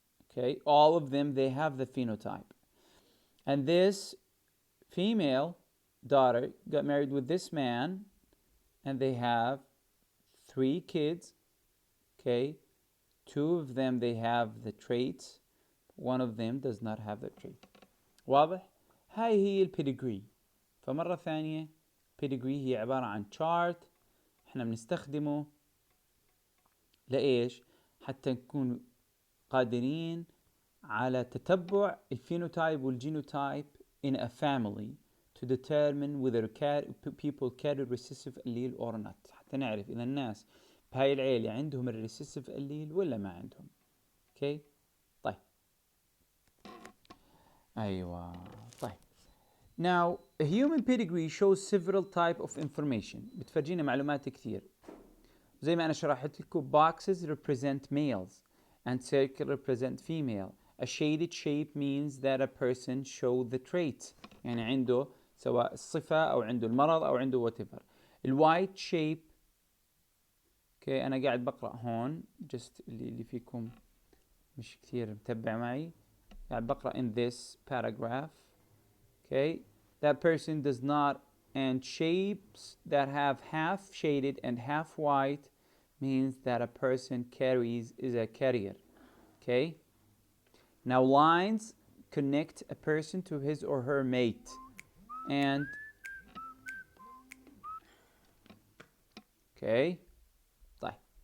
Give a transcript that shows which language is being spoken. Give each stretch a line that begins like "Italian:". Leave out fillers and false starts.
English: Okay, all of them they have the phenotype. And this female daughter got married with this man and they have 3 kids. Okay, 2 of them they have the traits, one of them does not have the trait.
Arabic: واضح؟ هاي هي البيديجري. فمرة ثانية pedigree هي عبارة عن chart احنا بنستخدمه لإيش؟ حتى نكون قادرين على تتبع الفينوتايب والجينوتايب
English: in a family to determine whether people carry recessive allele or not.
Arabic: حتى نعرف إذا الناس بهاي العيلة عندهم الريسيسيف الليل ولا ما عندهم. اوكي طيب أيوة طيب.
English: Now a human pedigree shows several type of information.
Arabic: بتفرجينا معلومات كثير زي ما أنا شرحت لكم.
English: boxes represent males and circle represent female. A shaded shape means that a person showed the trait.
Arabic: يعني عنده سواء الصفة أو عنده المرض أو عنده whatever. الوايت shape اوكي أنا قاعد بقرأ هون just اللي فيكم مش كثير متبع معي قاعد بقرأ
English: in this paragraph. Okay, that person does not, and shapes that have half shaded and half white means that a person is a carrier. Okay, now lines connect a person to his or her mate, and okay طيب.